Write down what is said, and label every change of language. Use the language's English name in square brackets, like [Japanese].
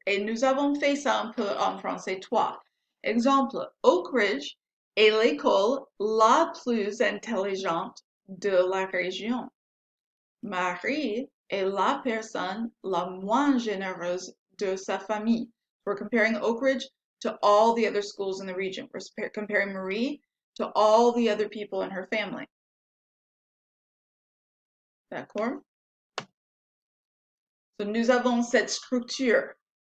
[French] Et nous avons fait ça un peu en français 3. Exemple, Oak Ridge est l'école la plus intelligente de la région. Marie est la personne la moins généreuse de sa famille. [English] We're comparing Oak Ridge to all the other schools in the region. We're comparing Marie to all the other people in her family. [French] D'accord? So, nous avons cette structure.